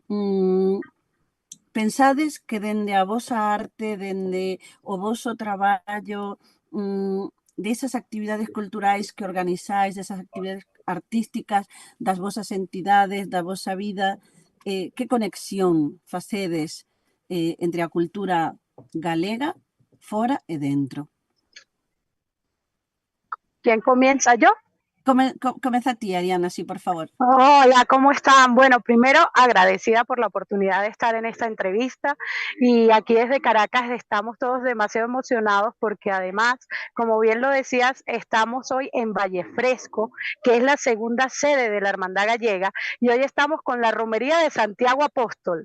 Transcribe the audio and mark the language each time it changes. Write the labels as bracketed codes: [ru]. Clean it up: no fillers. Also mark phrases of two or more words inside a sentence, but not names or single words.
[gl] Pensades que dende a vosa arte, dende o voso traballo, desas actividades culturais que organizáis, desas actividades artísticas, das vosas entidades, da vosa vida, que conexión facedes entre a cultura galega, fora e dentro? [es] ¿Quién comienza? ¿Yo? [gl] Comeza ti, Ariana, sí, por favor. [es] Hola, ¿cómo están? Bueno, primero agradecida por la oportunidad de estar en esta entrevista y aquí desde Caracas estamos todos demasiado emocionados porque además, como bien lo decías, estamos hoy en Valle Fresco, que es la segunda sede de la Hermandad Gallega y hoy estamos con la Romería de Santiago Apóstol.